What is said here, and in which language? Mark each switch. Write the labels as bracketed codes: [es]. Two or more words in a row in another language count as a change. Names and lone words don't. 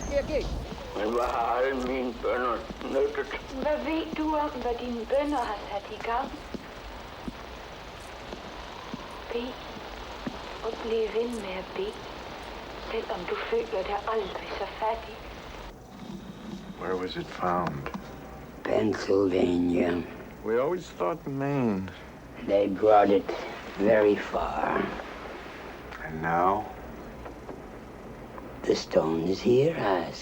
[da] Viking! Hvad har alle mine bønder nyttet? Hvad ved du om, hvad dine bønder har sat i gang? Bed. Og bliv ved med at bede. Selvom du føler dig aldrig så fattig. [en] Where was it found? Pennsylvania. We always thought Maine. They brought it very far. And now? The stone is here, ask.